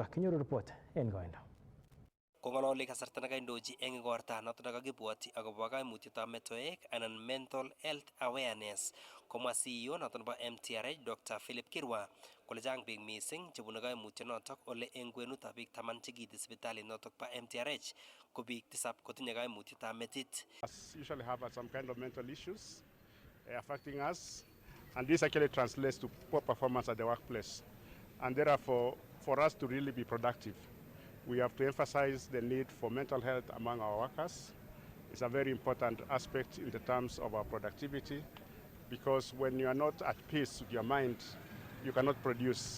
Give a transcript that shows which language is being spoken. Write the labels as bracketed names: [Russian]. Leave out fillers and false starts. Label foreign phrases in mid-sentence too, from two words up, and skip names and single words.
[Kalenjin] Kinyoru report en koindo. Kong'ololi kasarta nekaindochi eng igorta noto nekakibwoti akobo kaimutietab metoek anan [English] mental health awareness, [Kalenjin] komwa CEO noto nebo MTRH Dr. Philip Kirwa kole chang biik mising chebune kaimutionotok ole eng kwenutab biik 10 chekiiti sipitalit notok ba MTRH ko biik 7 kotinye kaimutietab metit. [English] Usually have some kind of mental issues affecting us, and this actually translates to poor performance at the workplace, and therefore for us to really be productive, we have to emphasize the need for mental health among our workers. It's a very important aspect in the terms of our productivity, because when you are not at peace with your mind, you cannot produce.